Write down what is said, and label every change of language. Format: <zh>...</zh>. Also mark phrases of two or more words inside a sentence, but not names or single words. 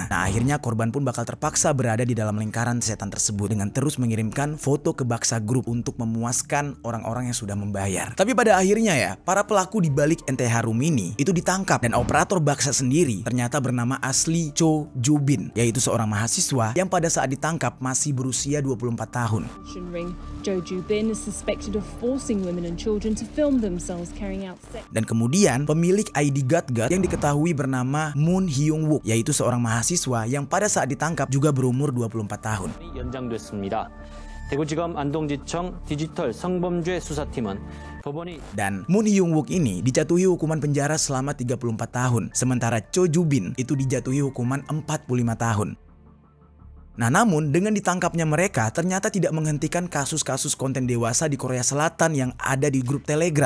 <id>Nah, akhirnya korban pun bakal terpaksa berada di dalam lingkaran setan tersebut dengan terus mengirimkan foto ke Baksa Group untuk memuaskan orang-orang yang sudah membayar. Tapi pada akhirnya ya, para pelaku di balik NTH Room ini itu ditangkap dan operator Baksa sendiri ternyata bernama asli Cho Jubin, yaitu seorang mahasiswa yang pada saat ditangkap masih berusia 24 tahun.</id> <en>Cho Jubin is suspected of forcing women and children to film themselves carrying out sex.</en> <id>Dan kemudian pemilik ID God yang diketahui bernama Moon Hyung Wook, yaitu seorang mahasiswa yang pada saat ditangkap juga berumur 24 tahun.</id> <ko>연장됐습니다. 대구지검 안동지청 디지털 성범죄 수사팀은</ko> <id>Dan Moon Hyung Wook ini dijatuhi hukuman penjara selama 34 tahun, sementara Cho Jubin itu dijatuhi hukuman 45 tahun. Nah, namun dengan ditangkapnya mereka ternyata tidak menghentikan kasus-kasus konten dewasa di Korea Selatan yang ada di grup Telegram.</id>